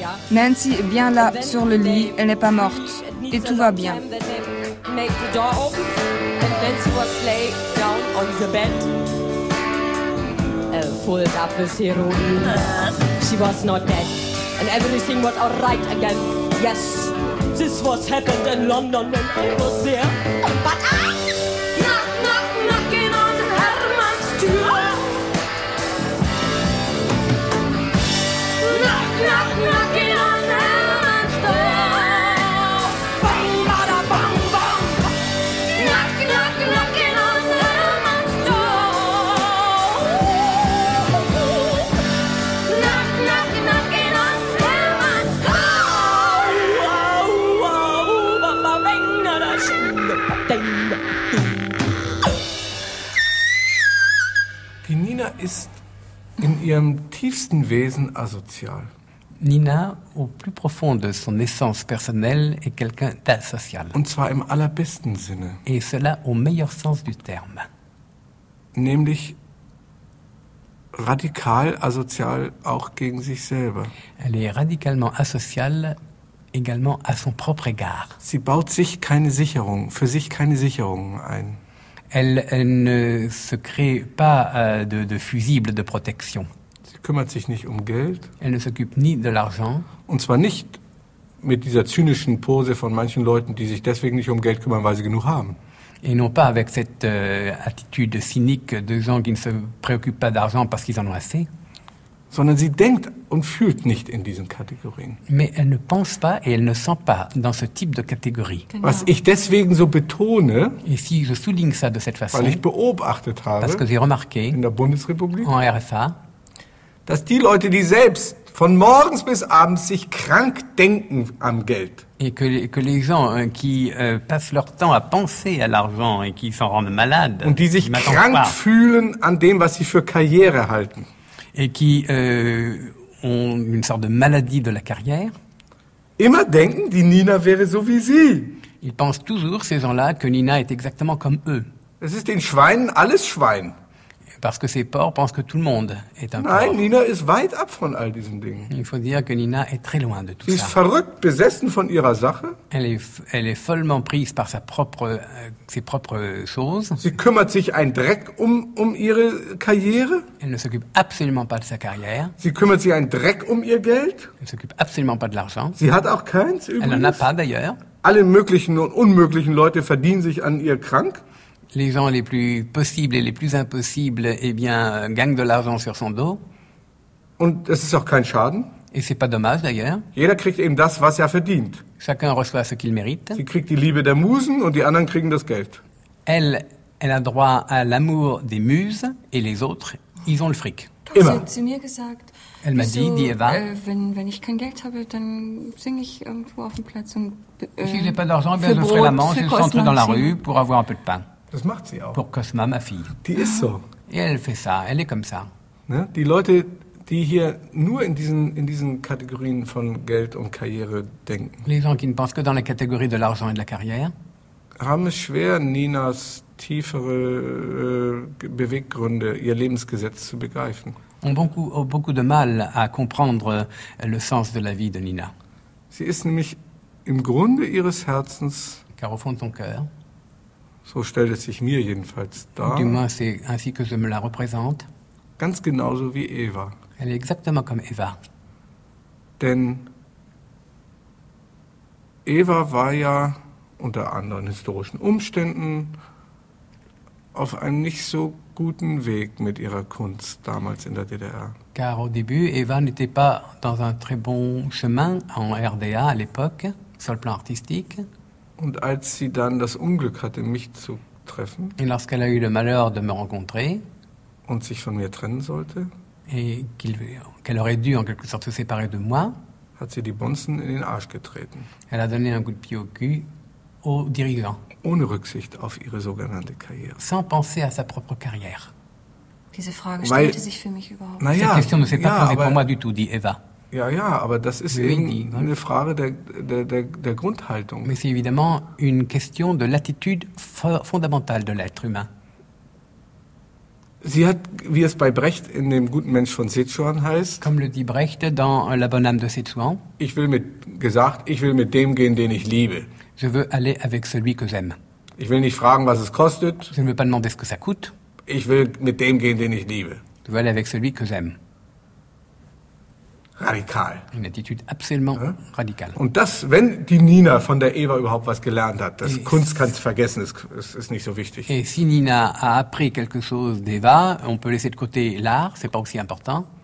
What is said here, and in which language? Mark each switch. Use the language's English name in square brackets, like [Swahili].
[French] Nancy est bien là sur le lit, elle n'est pas morte et tout va bien. [English] Nancy was laid down on the bed, pulled up with heroin. She was not dead, and everything was all right again. Yes. This was happened in London when I was there. But I... Knock, knock, knocking on Herman's door. Knock, knock, knocking on Herman's door. Bang, bada, bang, bang. Knock, knock, knocking on Herman's door. Knock, knock, knocking on Herman's door. Wow, wow, wow, wow, bang, bada, bang, bang. [German] Die Nina ist in ihrem tiefsten Wesen asozial. [French] Nina, au plus profond de son essence personnelle, est quelqu'un d'asocial. [German] Und zwar im allerbesten Sinne. [French] Et cela au meilleur sens du terme. [German] Nämlich radikal asozial auch gegen sich selber. [French] Elle est radicalement asociale également à son propre égard. [German] Sie baut sich keine Sicherung, für sich keine Sicherungen ein. [French] Elle ne se crée pas de fusible de protection. [German] Sie kümmert sich nicht um Geld. [French] Elle ne s'occupe ni de l'argent. [German] Und zwar nicht mit dieser zynischen Pose von manchen Leuten, die sich deswegen nicht um Geld kümmern, weil sie genug haben. [French] Et non pas avec cette attitude cynique de gens qui ne se préoccupent pas d'argent parce qu'ils en ont assez. [German] Sondern sie denkt und fühlt nicht in diesen Kategorien. [French] Mais elle ne pense pas et elle ne sent pas dans ce type de catégorie. [German] Genau. Was ich deswegen so betone, [French] et si je souligne ça de cette façon, [German] weil ich beobachtet habe, [French] parce que j'ai remarqué, [German] in der Bundesrepublik, [French] en RFA, [German] dass die Leute, die selbst von morgens bis abends sich krank denken am Geld, [French] et que les gens qui passent leur temps à penser à l'argent et qui s'en rendent malades, [German] und die sich krank fühlen an dem, was sie für Karriere halten, [French] et qui ont une sorte de maladie de la carrière. [German] Immer denken, die Nina wäre so wie sie. [French] Ils pensent toujours, ces gens-là, que Nina est exactement comme eux. [German] Es ist den Schweinen alles Schwein. [French] Parce que ces porcs pensent que tout le monde est un [German] Nein, [French] porc. [German] Nein, Nina ist weit ab von all diesen Dingen. [French] Il faut dire que Nina est très loin de tout [German] sie [French] ça. [German] Sie ist verrückt, besessen von ihrer Sache. [French] Elle est follement prise par ses propres choses. [German] Sie kümmert sich ein Dreck um ihre Karriere. [French] Elle ne s'occupe absolument pas de sa carrière. [German] Sie kümmert sich ein Dreck um ihr Geld. [French] Elle s'occupe absolument pas de l'argent. [German] Sie hat auch keins übrigens. [French] Elle n'en a pas d'ailleurs. [German] Alle möglichen und unmöglichen Leute verdienen sich an ihr krank. [French] Les gens les plus possibles et les plus impossibles, eh bien, gagnent de l'argent sur son dos. [German] Und es ist auch kein Schaden. [French] Et c'est pas dommage d'ailleurs. [German] Jeder kriegt eben das, was er verdient. [French] Chacun reçoit ce qu'il mérite. [German] Sie kriegt die Liebe der Musen und die anderen kriegen das Geld. [French] Elle a droit à l'amour des muses et les autres, ils ont le fric. [German] Immer. Sie hat zu mir gesagt. [French] Elle m'a dit, [German] die Eva. Wenn ich kein Geld habe, dann singe ich irgendwo auf dem Platz und. [French] Si j'ai pas d'argent, ben je ferai la manche et je rentre dans la rue pour avoir un peu de pain. [German] Das macht sie auch. [French] Pour Cosma, ma fille. [German] Die ist so. [French] Et elle fait ça, elle est comme ça. [German] Ne? Die Leute, die hier nur in diesen Kategorien von Geld und Karriere denken. [French] Les gens qui ne pensent que dans la catégorie de l'argent et de la carrière. [German] Haben es schwer, Ninas tiefere Beweggründe, ihr Lebensgesetz zu begreifen. [French] Ont beaucoup de mal à comprendre le sens de la vie de Nina. [German] Sie ist nämlich im Grunde ihres Herzens. [French] Car au fond de ton cœur. [German] So stellt es sich mir jedenfalls dar. [French] Du moins, c'est ainsi que je me la représente. [German] Ganz genauso wie Eva. [French] Elle est exactement comme Eva. [German] Denn Eva war ja unter anderen historischen Umständen, auf einem nicht so guten Weg mit ihrer Kunst damals in der DDR. [French] Car au début, Eva n'était pas dans un très bon chemin en RDA à l'époque, sur le plan artistique. [German] Und als sie dann das Unglück hatte, mich zu treffen, [French] et lorsqu'elle a eu le malheur de me rencontrer, [German] und sich von mir trennen sollte, [French] et qu'elle aurait dû en quelque sorte se séparer de moi, [German] hat sie die Bonzen in den Arsch getreten. [French] Elle a donné un coup de pied au cul aux dirigeants. [German] Ohne Rücksicht auf ihre sogenannte Karriere. [French] Sans penser à sa propre carrière. [German] Diese Frage stellte sich für mich überhaupt. Na ja, [French] Cette question ne s'est pas posée pour moi du tout, dit Eva. [German] Ja, ja, aber das ist eine Frage der Grundhaltung. [French] Mais c'est évidemment une question de l'attitude fondamentale de l'être humain. [German] Sie hat, wie es bei Brecht in dem guten Mensch von Sichuan heißt, [French] comme le dit Brecht dans La Bonne Âme de Sichuan, [German] ich will mit dem gehen, den ich liebe. [French] Je veux aller avec celui que j'aime. [German] Ich will nicht fragen, was es kostet. [French] Je ne veux pas demander ce que ça coûte. [German] Ich will mit dem gehen, den ich liebe. [French] Je veux aller avec celui que j'aime. [German] Radikal. [French] Une attitude absolument radicale. [German] Und das, wenn die Nina von der Eva überhaupt was gelernt hat, das Kunst kann es vergessen, ist nicht so wichtig. [French] Et si Nina a appris quelque chose d'Eva, on peut laisser de côté l'art, c'est pas aussi important.